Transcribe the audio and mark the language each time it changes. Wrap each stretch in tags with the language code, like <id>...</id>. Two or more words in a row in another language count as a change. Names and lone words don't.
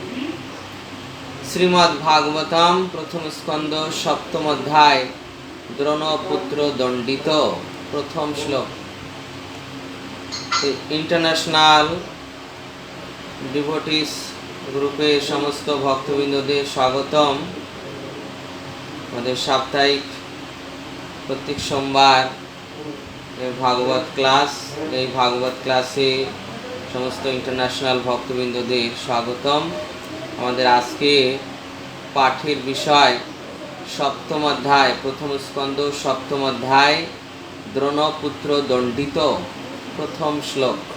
<bn>শ্রীমদ্ভাগবতম প্রথম স্কন্দ সপ্তম অধ্যায় দ্রোণপুত্র দণ্ডিত প্রথম শ্লোক।</bn> <en>international devotees</en> <bn>গ্রুপে সমস্ত ভক্তবিন্দুদের স্বাগতম। আমাদের সাপ্তাহিক প্রত্যেক সোমবার ভাগবত ক্লাস, এই ভাগবত ক্লাসে সমস্ত ইন্টারন্যাশনাল ভক্তবিন্দুদের স্বাগতম। আমাদের আজকে পাঠের বিষয় সপ্তম অধ্যায়, প্রথম স্কন্দ সপ্তম অধ্যায় দ্রোণপুত্র দণ্ডিত প্রথম শ্লোক।</bn>